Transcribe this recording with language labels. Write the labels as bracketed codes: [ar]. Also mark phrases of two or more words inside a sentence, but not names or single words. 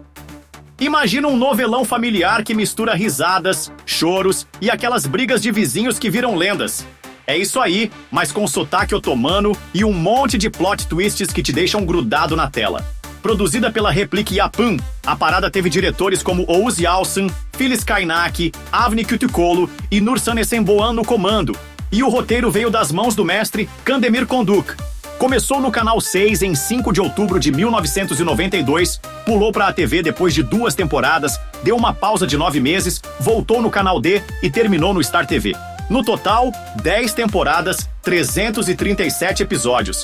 [pt] Imagina um novelão familiar que mistura risadas, choros e aquelas brigas de vizinhos que viram lendas. É isso aí, mas com sotaque otomano e um monte de [en] plot twists [pt] que te deixam grudado na tela. Produzida pela Replik Yapım, a parada teve diretores como Oğuz Yalçın, Filiz Kaynak, Avni Kütükoğlu e Nursan Esenboğan no comando. E o roteiro veio das mãos do mestre Kandemir Konduk. Começou no Canal 6 em 5 de outubro de 1992, pulou para a TV depois de 2 temporadas, deu uma pausa de 9 meses, voltou no Canal D e terminou no Star TV. No total, 10 temporadas, 337 episódios.